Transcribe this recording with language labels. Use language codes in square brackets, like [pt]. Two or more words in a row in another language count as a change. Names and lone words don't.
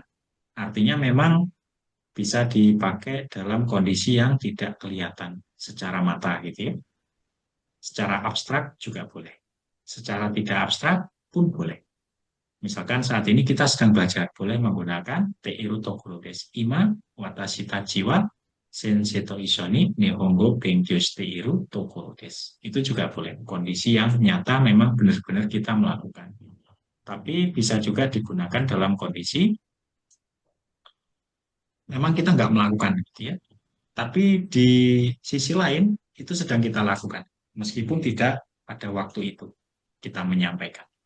[id] Artinya memang bisa dipakai dalam kondisi yang tidak kelihatan secara mata gitu ya. Secara abstrak juga boleh. Secara tidak abstrak pun boleh. Misalkan saat ini kita sedang belajar, boleh menggunakan [ja] ているところです. 今私たちは先生と一緒に日本語勉強しているところです. [id] Itu juga boleh. Kondisi yang nyata memang benar-benar kita melakukan. Tapi bisa juga digunakan dalam kondisi memang kita nggak melakukan gitu ya. Tapi di sisi lain itu sedang kita lakukan. Meskipun tidak pada waktu itu kita menyampaikan.